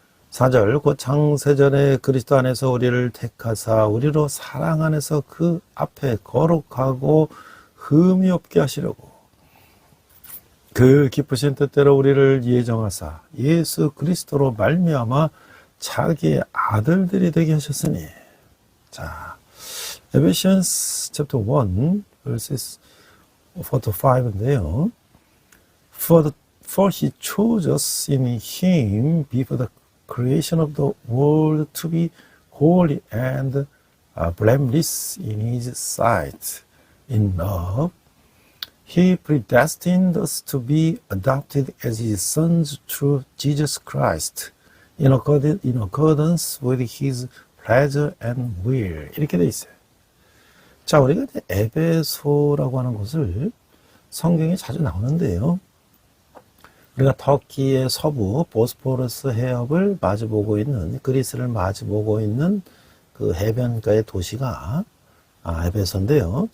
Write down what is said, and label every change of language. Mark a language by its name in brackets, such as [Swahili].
[Korean] 4절 곧 창세전에 그리스도 안에서 우리를 택하사 우리로 사랑 안에서 그 앞에 거룩하고 흠이 없게 하시려고 그 기쁘신 뜻대로 우리를 예정하사 예수 그리스도로 말미암아 자기의 아들들이 되게 하셨으니. 자, Ephesians chapter 1 verses 4 to 5인데요. [English] For he chose us in him before the creation of the world to be holy and blameless in his sight. In love, he predestined us to be adopted as his sons through Jesus Christ, in accordance with his pleasure and will. [Korean] 이렇게 돼 있어요. 자, 우리가 이제 에베소라고 하는 곳을 성경에 자주 나오는데요. 우리가 터키의 서부 보스포러스 해협을 마주보고 있는, 그리스를 마주보고 있는 그 해변가의 도시가 에베소인데요.